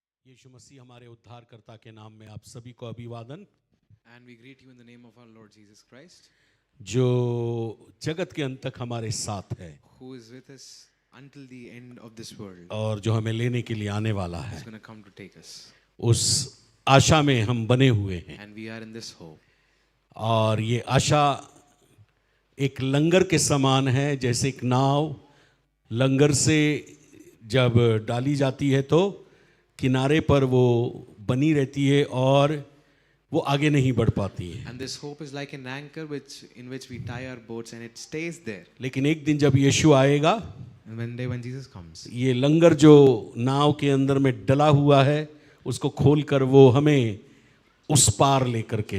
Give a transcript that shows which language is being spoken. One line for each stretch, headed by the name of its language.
Hindi: यीशु मसीह हमारे उद्धारकर्ता के नाम में आप सभी को अभिवादन।
English: And we greet you in the name of our Lord Jesus Christ,
Hindi: जो जगत के अंत तक हमारे साथ है
English: who is with us until the end of this world.
Hindi: और जो हमें लेने के लिए आने वाला है,
English: He's going to come to take us.
Hindi: उस आशा में हम बने हुए हैं।
English: And we are in this hope.
Hindi: और ये आशा एक लंगर के समान है। जैसे एक नाव लंगर से जब डाली जाती है तो किनारे पर वो बनी रहती है और वो आगे नहीं बढ़ पाती है।
English: And this hope is like an anchor in which we tie our boats and it stays there.
Hindi: लेकिन एक दिन जब यीशु आएगा,
English: And one day when Jesus comes,
Hindi: ये लंगर जो नाव के अंदर में डला हुआ है उसको खोलकर वो हमें उस पार लेकर के